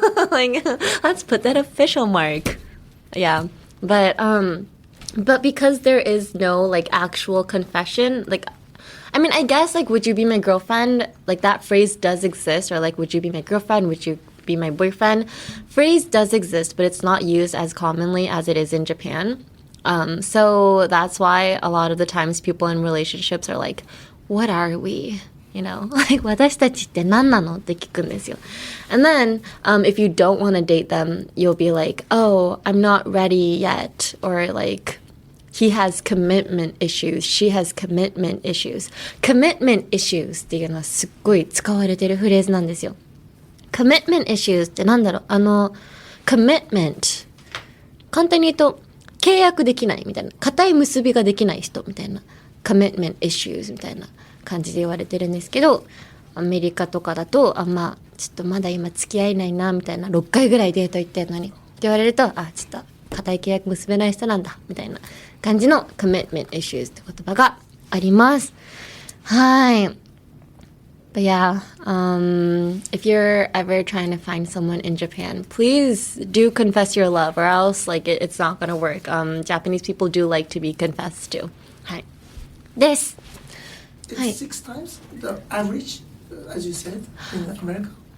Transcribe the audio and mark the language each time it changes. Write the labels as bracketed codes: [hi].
[en] Like, let's put that official mark. Yeah, but because there is no like actual confession, like, I mean, I guess like, would you be my girlfriend? Like that phrase does exist, or like, would you be my girlfriend? Would you be my boyfriend? Phrase does exist, but it's not used as commonly as it is in Japan. So that's why a lot of the times people in relationships are like, what are we? [ja] Like, 私たちって何なのって聞くんですよ. [en] And then, if you don't want to date them, you'll be like, oh, I'm not ready yet. Or like, he has commitment issues. She has commitment issues. [ja] Commitment issues っていうのはすっごい使われてるフレーズなんですよ. Commitment issues ってなんだろう? [en] Commitment. [ja] 簡単に言うと、契約できないみたいな。固い結びができない人みたいな。 commitment issues みたいな感じで言われてるんですけど、アメリカとかだとちょっとまだ今付き合えないなみたいな、6回ぐらいデート行ってんのにって言われると、ちょっと固い契約結べない人なんだみたいな感じの commitment issues って言葉があります。はい。 [en] But yeah, if you're ever trying to find someone in Japan, please do confess your love or else like it's not gonna work. Japanese people do like to be confessed to. [ja] はい。です。 [en] It's 6 times the average, as you said, in America?